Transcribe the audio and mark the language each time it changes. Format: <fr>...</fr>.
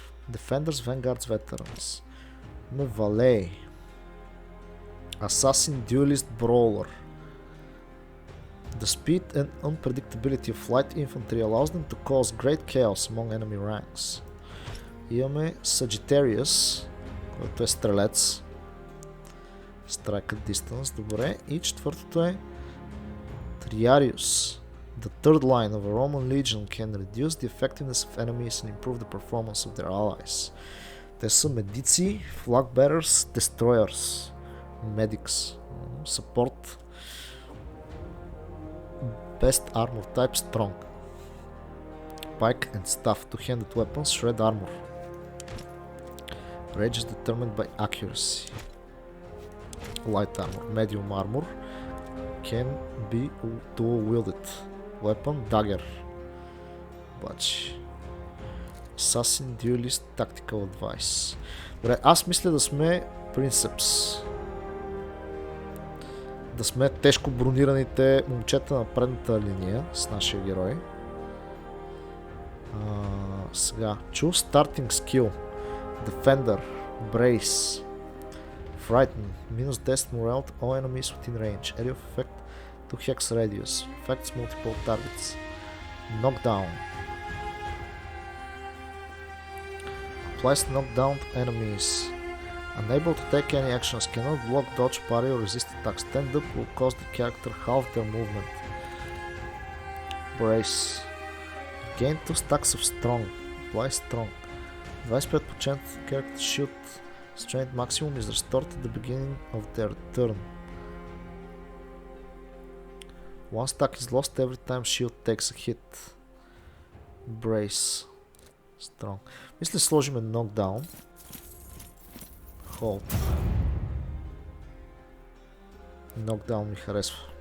<en>Defenders, Vanguards, Veterans. Valet. Assassin, Duelist, Brawler. The speed and unpredictability of light infantry allows them to cause great chaos among enemy ranks.</en> <bg>Имаме Sagittarius, който е стрелец.</bg> <en>Strike at distance,</en> <bg>добре. И четвъртото е Triarius.</bg> <en>The third line of a Roman legion can reduce the effectiveness of enemies and improve the performance of their allies.</en> <bg>Те са медици,</bg> <en>flag bearers, destroyers, medics, support, best armor type, strong, pike and staff, two-handed weapons, shred armor. Range is determined by accuracy. Light armor, medium armor, can be dual wielded. Weapon, dagger.</en> <bg>Обаче.</bg> <en>Assassin, Duelist, Tactical Advice.</en> <bg>Добре, аз мисля да сме Princeps. Да сме тежко бронираните момчета на предната линия с нашия герой. Сега.</bg> <en>Choose starting skill. Defender. Brace. Frighten. Minus 10 morale to all enemies within range. Area of effect 2 hex radius. Affects multiple targets. Knockdown. Applies knockdown to enemies. Unable to take any actions, cannot block, dodge, parry or resist attacks. Stand up will cause the character half their movement. Brace. Gain 2 stacks of strong. Apply strong. 25% character shield strength maximum is restored at the beginning of their turn. One stack is lost every time shield takes a hit. Brace. Strong.</en> <bg>Мисля сложиме knockdown. Hold. Knockdown ми харесва.</bg>